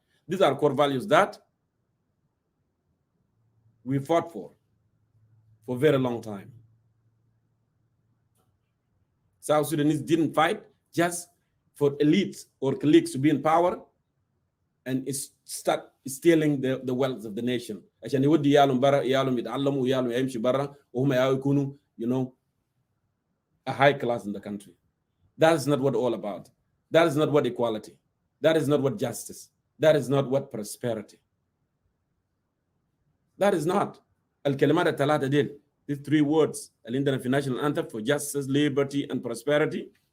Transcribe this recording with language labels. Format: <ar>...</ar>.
<en>These are core values that we fought for a very long time. South Sudanese didn't fight just for elites or cliques to be in power and start stealing the wealth of the nation.</en> <ar>عشان يودي يالهم برا يالهم يتعلموا يالهم يمشي برا وهم يكونوا</ar> <en>a high class in the country. That is not what all about. That is not what equality. That is not what justice. That is not what prosperity. That is not.</en> <ar>الكلمات الثلاثة ديل.</ar> <en>these three words, the national anthem for justice, liberty, and prosperity.</en>